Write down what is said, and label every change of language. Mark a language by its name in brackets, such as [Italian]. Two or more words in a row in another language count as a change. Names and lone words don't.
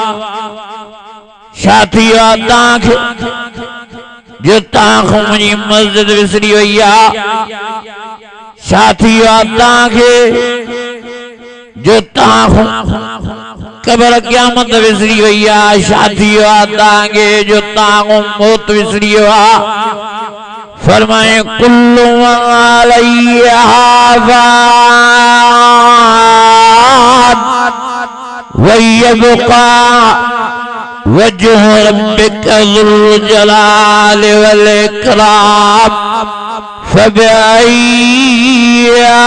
[Sindhi] छा थी वियो आहे तव्हांखे जो तव्हां मुंहिंजी मस्जिद विसरी वई आहे? छा थी वियो आहे तव्हांखे जो तव्हां क़ब्र क़यामत विसरी वई आहे? छा थी वियो आहे तव्हांखे जो तव्हां मौत विसरी वियो आहे? [Arabic] फरमाए كل من عليها فان ويبقى وجه ربك ذو الجلال والإكرام فبأي